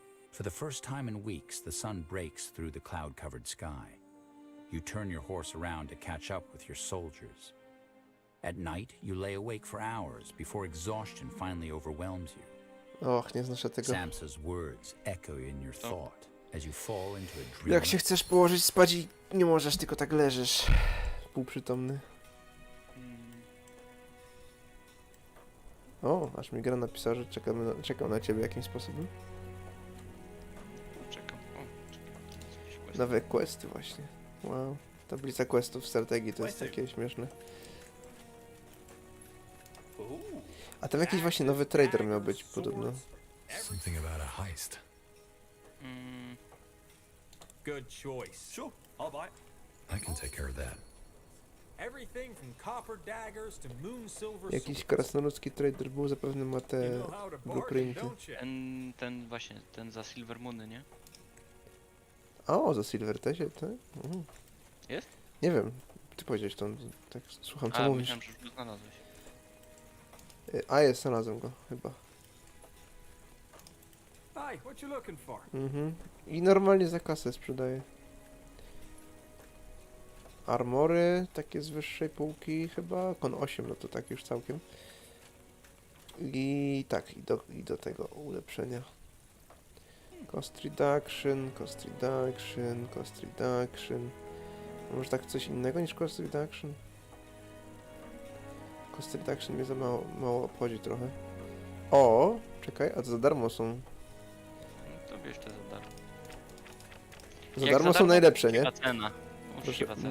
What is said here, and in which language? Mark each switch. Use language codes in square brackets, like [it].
[en] For the first time in weeks, the sun breaks through the cloud-covered sky. You turn your horse around to catch up with your soldiers. At night, you lay awake for hours before exhaustion finally overwhelms you. [pl] Och, nie znoszę tego. [en] Samsa's words echo in your thought as you fall into a dream. [pl] Jak się chcesz położyć spać i nie możesz, tylko tak leżysz. Półprzytomny. O, aż mi gra napisała, że czekam na ciebie jakimś sposobem. Czekam. O, czekam. Nowe questy właśnie. Wow. Tablica questów w strategii to jest takie śmieszne. A tam jakiś właśnie nowy trader miał być podobno. [en] Something about a heist. Good choice. Sure, I'll buy it. I can take care of that. Everything from copper daggers to moon silver [pl] Jakiś krasnoludzki trader był, zapewne ma te blueprinty. Właśnie, ten za Silver Moony, nie? O, za Silver Tesie, tak? Jest? Nie wiem, ty powiedziałeś to, tak słucham co mówisz. Myślałem, że już go znalazłeś. A jest, znalazłem go, chyba. [en] Hi, what you looking for? [pl] I normalnie za kasę sprzedaję. Armory, takie z wyższej półki chyba, kon 8, no to tak już całkiem. I tak, i do tego ulepszenia. [en] Cost reduction, cost reduction, cost reduction. [pl] Może tak coś innego niż cost reduction? Cost reduction mnie za mało obchodzi trochę. O! Czekaj, a to za darmo są. No to bierz to za darmo. Za Jak darmo są najlepsze, nie? Uczciwa cena. Uczciwa cena.